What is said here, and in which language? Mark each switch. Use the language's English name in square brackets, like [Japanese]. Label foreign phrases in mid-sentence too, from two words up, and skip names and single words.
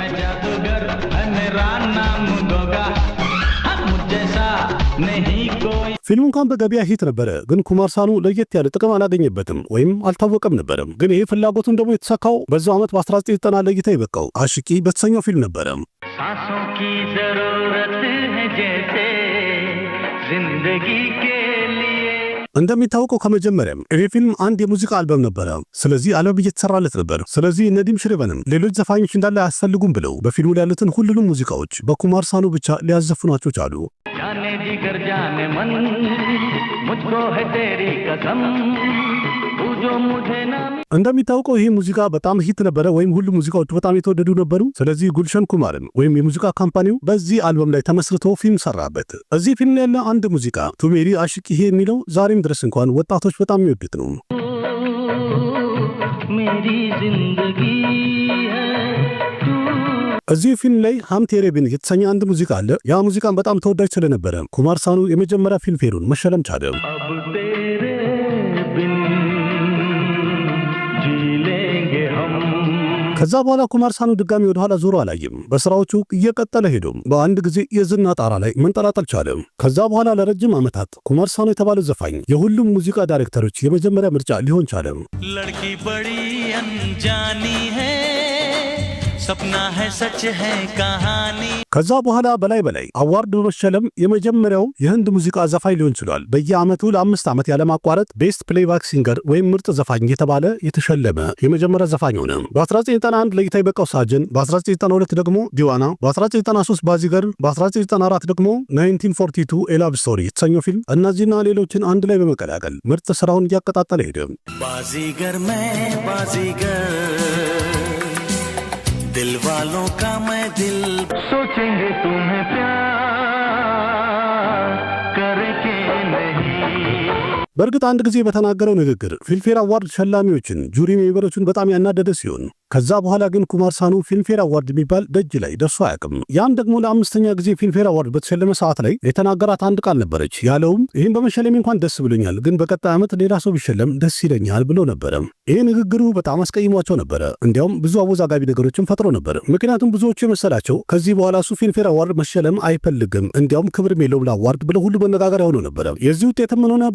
[Amharic] ፊልሙ እንኳን በገበያ ሂት ነበረ፣ ግን ኩማር ሳኑ ለየት ያለ ጥቅም አላገኘበትም ወይም አልታወቀም ነበረ። ግን ይሄ ፍላጎቱን ደግሞ የተሳካው በዛው ዓመት በ1990 ለእይታ የበቃው አሽቂ በተሰኘው ፊልም ነበረ። [Hindi] सांसों की जरूरत है जैसे जिंदगी के लिए [Amharic] እንደሚታወቀው ከመጀመሪያም ይህ ፊልም አንድ የሙዚቃ አልበም ነበረ። ስለዚህ አልበም እየተሰራለት ነበር። ስለዚህ ነዲም ሽሪበንም ሌሎች ዘፋኞች እንዳለ አያስፈልጉም ብለው በፊልሙ ላይ ያሉትን ሁሉንም ሙዚቃዎች በኩማር ሳኑ ብቻ ሊያዘፍኗቸው ቻሉ። [Hindi] जाने जिगर जाने मन मुझको है तेरी कसम तू जो मुझे ना [Amharic] እንደሚታወቀው ይህ ሙዚቃ በጣም ሂት ነበረ፣ ወይም ሁሉ ሙዚቃዎች በጣም የተወደዱ ነበሩ። ስለዚህ ጉልሸን ኩማርም ወይም የሙዚቃ ካምፓኒው በዚህ አልበም ላይ ተመስርቶ ፊልም ሰራበት። እዚህ ፊልም ያለ አንድ ሙዚቃ ቱ ሜሪ አሽቂ ይሄ የሚለው ዛሬም ድረስ እንኳን ወጣቶች በጣም የሚወዱት ነው። [Hindi] मेरी जिंदगी है [Amharic] እዚህ ፊልም ላይ ሃም ቴሬ ቢን የተሰኘ አንድ ሙዚቃ አለ። ያ ሙዚቃን በጣም ተወዳጅ ስለነበረ ኩማር ሳኑ የመጀመሪያ ፊልምፌሩን መሸለም ቻለ። [Hindi] अब तेरे बिन जी लेंगे हम [Amharic] ከዛ በኋላ ኩማር ሳኑ ድጋሚ ወደ ኋላ ዞሮ አላየም። በስራዎቹ እየቀጠለ ሄዶም በአንድ ጊዜ የዝና ጣራ ላይ መንጠላጠል ቻለ። ከዛ በኋላ ለረጅም ዓመታት ኩማር ሳኑ የተባለ ዘፋኝ የሁሉም ሙዚቃ ዳይሬክተሮች የመጀመሪያ ምርጫ ሊሆን ቻለ። [Hindi] लड़की बड़ी अनजानी है सपना है सच है कहानी [Amharic] ከዛ በኋላ በላይ አዋርድ በመሸለም የመጀመሪያው የህንድ ሙዚቃ ዘፋኝ ሊሆን ችሏል። በየዓመቱ ለ5 ዓመት ያለማቋረጥ [English] best playback singer [Amharic] ወይም ምርጥ ዘፋኝ የተባለ የተሸለመ የመጀመሪያ ዘፋኝ ሆነ። በ1991 ለይታ የበቃው ሳጅን፣ በ1992 ደግሞ ዲዋና፣ በ1993 ባዚገር፣ በ1994 ደግሞ 1942 ኤላቭ ስቶሪ የተሰኘው ፊልም እነዚህና ሌሎችን አንድ ላይ በመቀላቀል ምርጥ ስራውን እያቀጣጠለ ሄደ። [Hindi] बाजीगर मैं बाजीगर दिल वालों का मैं दिल सोचेंगे तुम्हें प्यार करके नहीं [Amharic] በእርግጥ አንድ ጊዜ በተናገረው ንግግር ፊልምፌር አዋርድ ሸላሚዎችን ጁሪ ሜምበሮችን በጣም ያናደደ ሲሆን ከዛ በኋላ ግን ኩማር ሳኑ ፊልምፌር አዋርድ የሚባል ደጅ ላይ ደርሶ አያውቅም። ያም ደግሞ ለ5ኛ ጊዜ ፊልምፌር አዋርድ በተሸለመ ሰዓት ላይ የተናገራት አንድ ቃል ነበረች። ያለውም ይህን በመሸለሜ እንኳን ደስ ብሎኛል፣ ግን በቀጣይ ዓመት ሌላ ሰው ቢሸለም ደስ ይለኛል ብሎ ነበረ። ይህ ንግግሩ በጣም አስቀይሟቸው ነበረ። እንዲያውም ብዙ አወዛጋቢ ነገሮችን ፈጥሮ ነበር። ምክንያቱም ብዙዎቹ የመሰላቸው ከዚህ በኋላ እሱ ፊልምፌር አዋርድ መሸለም አይፈልግም፣ እንዲያውም ክብር የለውም ለአዋርድ ብለው ሁሉ መነጋገሪያ ሆኖ ነበረ። የዚህ ውጤትም ምን ሆነ?